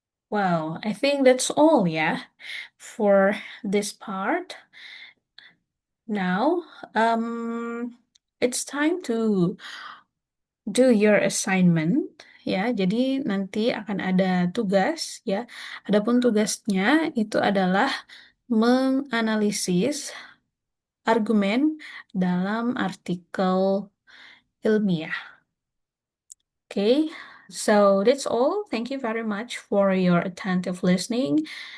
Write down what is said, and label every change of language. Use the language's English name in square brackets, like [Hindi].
[English] Wow, I think that's all ya for this part. Now, it's time to do your assignment ya. [Indonesian] Jadi nanti akan ada tugas ya. Adapun tugasnya itu adalah menganalisis argumen dalam artikel ilmiah. [English] Okay, so that's all. Thank you very much for your attentive listening.